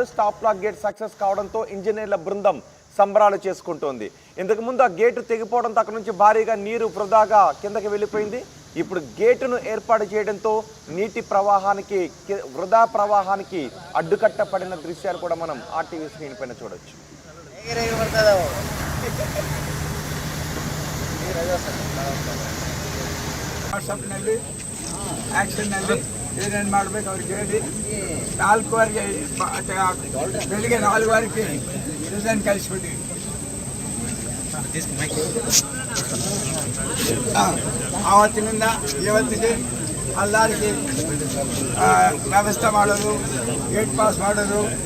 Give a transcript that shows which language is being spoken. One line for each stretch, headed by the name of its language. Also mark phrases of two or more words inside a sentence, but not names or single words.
English: stop lock gate success
Telugu: కావడంతో ఇంజనీర్ల బృందం సంబరాలు చేసుకుంటోంది. ఇంతకుముందు ఆ గేటు తెగిపోవడంతో అక్కడ నుంచి భారీగా నీరు వృధాగా కిందకి వెళ్ళిపోయింది. ఇప్పుడు గేటును ఏర్పాటు చేయడంతో నీటి ప్రవాహానికి, వృధా ప్రవాహానికి అడ్డుకట్టపడిన దృశ్యాలు కూడా మనం ఆర్టీవీ స్క్రీన్ పైన చూడొచ్చు.
Kannada: ವಾಟ್ಸಪ್ನಲ್ಲಿ ಆ್ಯಕ್ಷನ್ನಲ್ಲಿ ಏನೇನು ಮಾಡಬೇಕು ಅವ್ರಿಗೆ ಹೇಳಿ 4 ಬೆಳಿಗ್ಗೆ 4 ರಿಸೈನ್ ಕಳಿಸ್ಬಿಟ್ಟು ಆವತ್ತಿನಿಂದ ಇವತ್ತಿಗೆ ಎಲ್ಲರಿಗೆ ವ್ಯವಸ್ಥೆ ಮಾಡೋದು,
English: gate pass
Kannada: ಮಾಡೋದು,